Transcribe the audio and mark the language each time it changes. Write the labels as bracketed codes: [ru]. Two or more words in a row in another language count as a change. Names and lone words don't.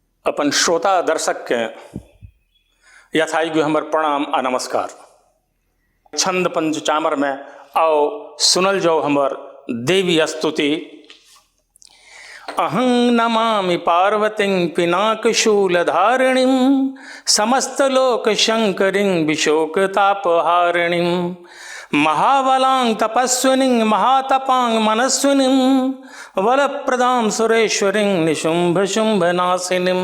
[mai] अपन श्रोता दर्शक के यथायोग्य हमर प्रणाम आ नमस्कार। छंद पंचचामर में आओ सुनल जाओ हमर देवी स्तुति। [sa] अहं नमामि पार्वतीं पिनाकशूलधारिणीं समस्तलोक शंकरीं विशोकतापहारिणीं महाबलां तपस्विनीं महातपां मनस्विनीं वरप्रदां सुरेश्वरीं निशुम्भशुम्भनाशिनीं।